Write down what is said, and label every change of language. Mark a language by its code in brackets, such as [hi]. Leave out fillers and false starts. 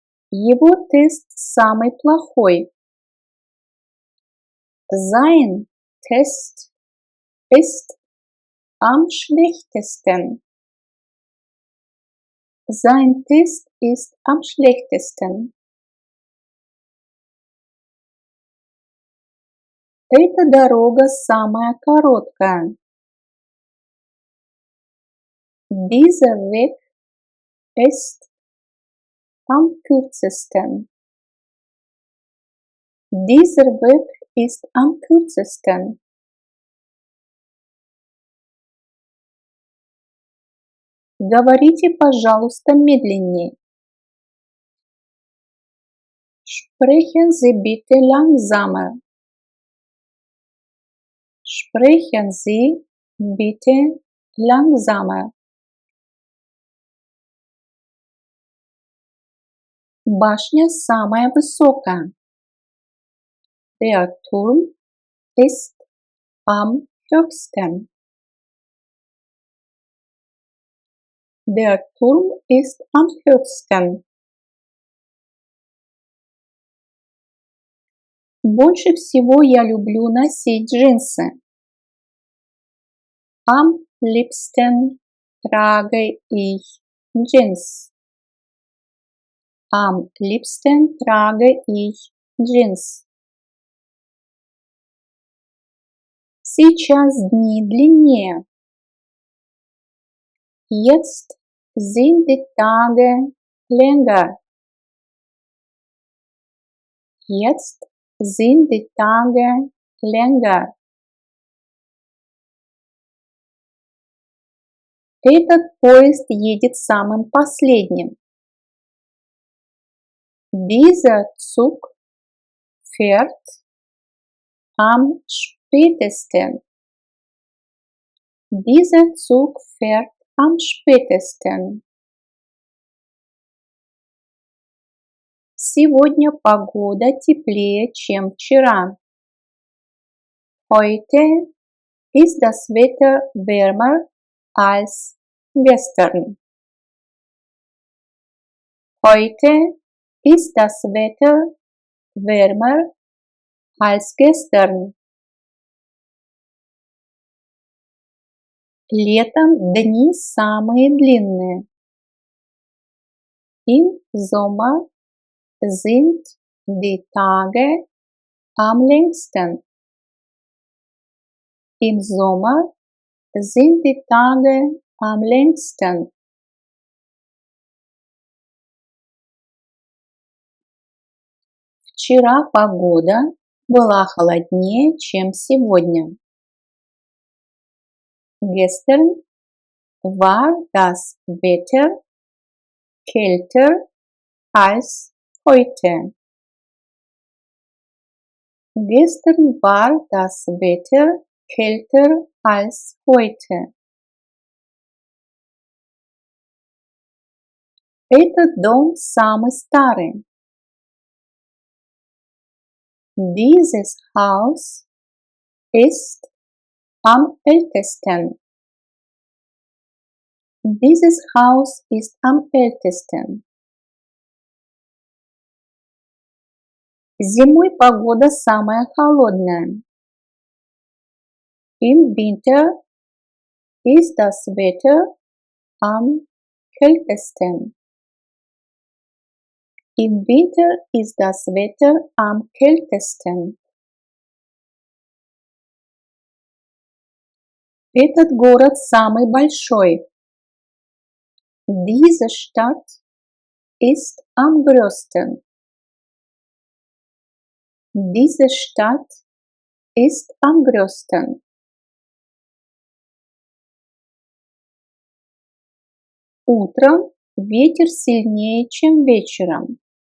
[ru] Его тест самый плохой. [de] Sein Test ist am schlechtesten. Sein Test ist am schlechtesten. [ru] Эта дорога самая короткая. [de] Dieser Weg ist am kürzesten. Dieser Weg ist am kürzesten. [ru] Говорите, пожалуйста, медленнее. [de] Sprechen Sie bitte langsamer. Sprechen Sie bitte langsamer. [ru] Башня самая высокая. [de] Der Turm ist am höchsten. Der Turm ist am höchsten. [ru] Больше всего я люблю носить джинсы. [de] Am liebsten trage ich Jeans. Am liebsten trage ich Jeans. [ru] Сейчас дни длиннее. [de] Jetzt sind die Tage länger. Jetzt sind die Tage länger. [ru] Этот поезд едет самым последним. [de] Dieser Zug fährt am spätesten. Dieser Zug fährt am spätesten. [ru] Сегодня погода теплее, чем вчера. [de] Heute ist das Wetter wärmer als gestern. Heute ist das Wetter wärmer als gestern. [ru] Летом дни самые длинные. [de] Im Sommer sind die Tage am längsten. Im Sommer sind die Tage am längsten. [ru] Вчера погода была холоднее, чем сегодня. [de] Gestern war das Wetter kälter als heute. Gestern war das Wetter kälter als heute. [ru] Этот дом самый старый. [de] Dieses Haus ist am ältesten. Dieses Haus ist am ältesten. [ru] Зимой погода самая холодная. [de] Im Winter ist das Wetter am kältesten. Im Winter ist das Wetter am kältesten. [ru] Этот город самый большой. [de] Diese Stadt ist am größten. Diese Stadt ist am größten. [ru] Утром ветер сильнее, чем вечером.